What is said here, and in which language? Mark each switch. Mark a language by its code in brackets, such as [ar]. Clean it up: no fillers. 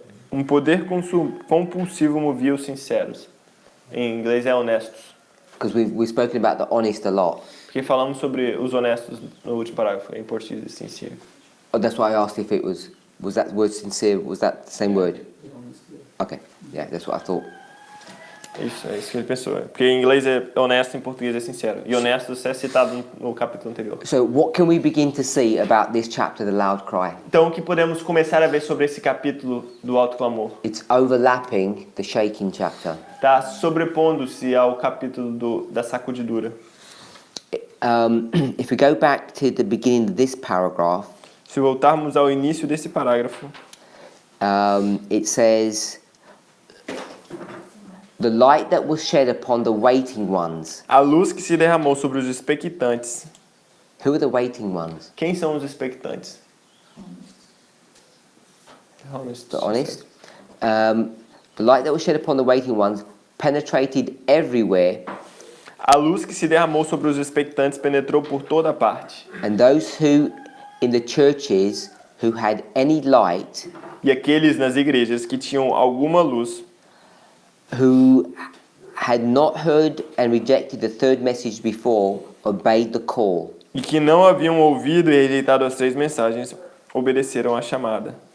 [pt] Um poder compulsivo movia os sinceros. Em inglês é honestos. [en] Because we've spoken about the honest a lot. [pt] Porque falamos sobre os honestos no último parágrafo. Em português, sincero. [en] Oh, that's why I asked if it was that word sincere, was that the same word? Okay, yeah, that's what I thought. [pt] Isso, é isso que ele pensou. Porque em inglês é honesto, em português é sincero. E honesto é citado no capítulo anterior. [en] So what can we begin to see about this chapter, the loud cry? [pt] Então, o que podemos começar a ver sobre esse capítulo do alto clamor? [en] It's overlapping the shaking chapter. [pt] Está sobrepondo-se ao capítulo da sacudidura. [en] If we go back to the beginning of this paragraph, [pt] Se voltarmos ao início desse parágrafo, [en] it says, the light that was shed upon the waiting ones. [pt] a luz que se derramou sobre os expectantes. [en] Who are the waiting ones? [pt] Quem são os expectantes? [en] The honest. The light that was shed upon the waiting ones penetrated everywhere, [pt] A luz que se derramou sobre os expectantes penetrou por toda parte. [en] and those who in the churches who had any light, [pt] E aqueles nas igrejas que tinham alguma luz, [en] who had not heard and rejected the third message before, obeyed the call. [pt] e que não haviam ouvido e rejeitado as 3 mensagens, obedeceram à chamada.